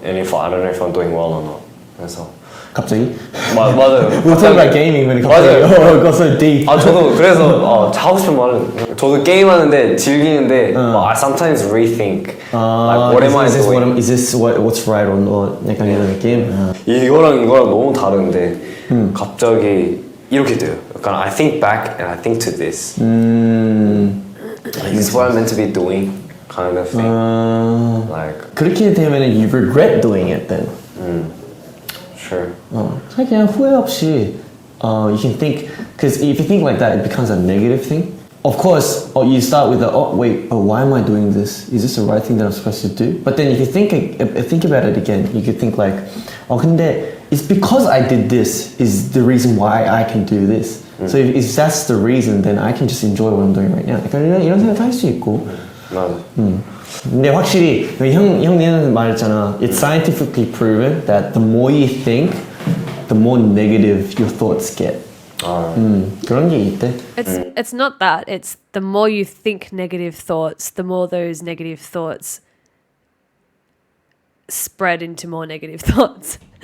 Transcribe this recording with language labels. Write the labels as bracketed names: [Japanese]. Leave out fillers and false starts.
[English] And if I don't know if I'm doing well or not. [Korean] 그래서. 갑자기? 맞아요. [English] We're talking about gaming when [Korean] 갑자기 맞아요. [English] got so deep. [Korean] 저도 그래서 하고 싶은 말은 저도 게임하는데 즐기는데 [English] I sometimes rethink like what am I doing? Is this what's right or not? [Korean] 약간 이런 느낌? 이거랑 너무 다른데 갑자기 이렇게 돼요. 약간 [English] I think back and I think to this. Like, this is what I'm meant to be doing kind of thing. Like [Korean] 그렇게 되면은 [English] you regret doing it then. Sure. [Korean] 그냥 후회 없이 [English] you can think, because if you think like that, it becomes a negative thing. Of course, you start with why am I doing this? Is this the right thing that I'm supposed to do? But then if you think about it again, you could think like, 근데 it's because I did this is the reason why I can do this. So if that's the reason, then I can just enjoy what I'm doing right now. [Korean] 약간 이런 생각도 할 수 있고. 맞아. 근데 확실히 형님 말했잖아. [English] It's scientifically proven that the more you think, the more negative your thoughts get. [Korean] 그런 게 있대. [English] It's not that. It's the more you think negative thoughts, the more those negative thoughts spread into more negative thoughts.